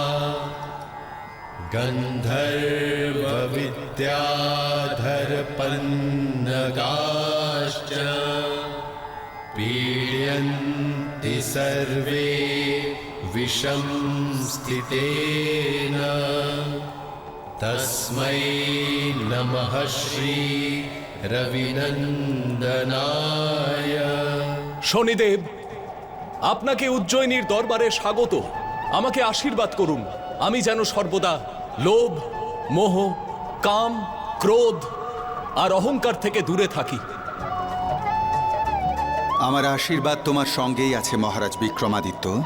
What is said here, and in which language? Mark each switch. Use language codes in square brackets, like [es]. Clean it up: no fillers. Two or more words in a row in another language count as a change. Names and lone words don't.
[sa] गन्धर्वविद्याधरपन्नगाश्च पीड्यन्ति सर्वे विषं स्थितेन तस्मै नमः श्री रविनन्दनाय। [bn] শনিদেব, আপনাকে উজ্জয়িনীর দরবারে স্বাগত। আমাকে আশীর্বাদ করুন, আমি যেন সর্বদা লোভ, মোহ, কাম, ক্রোধ আর অহংকার থেকে দূরে থাকি। আমার আশীর্বাদ তোমার সঙ্গেই আছে মহারাজ বিক্রমাদিত্য।